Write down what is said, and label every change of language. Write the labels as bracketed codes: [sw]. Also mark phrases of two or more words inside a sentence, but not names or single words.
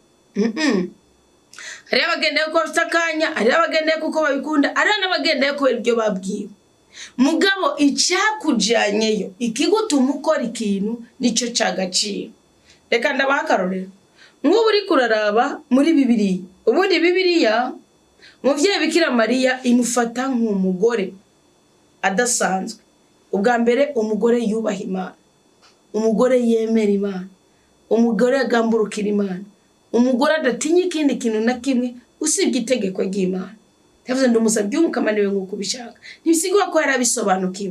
[rw] Hari abagendayo ko bafite akanya, hari abagendayo kuko babikunda, hari n'abagendayo ko ibyo babwiwe. Mugabo icyakujanyeyo ikigutuma ukora ikintu nico cyagaciro. Reka ndabaha akarorero nk'ubu uri kuraraba muri Bibiliya. Ubundi Bibiliya muvyeyi Bikira Mariya imufata nk'umugore adasanzwe. Ubwa mbere umugore yubaha Imana, umugore yemera Imana, umugore agamburukira Imana, umugore adatinya ikindi kintu na kimwe usibye itegeko ry'Imana. Yavuze ndamusabye umukamaniwe nk'uko ubishaka. Ntibisigwa ko yarabisobanukiwe.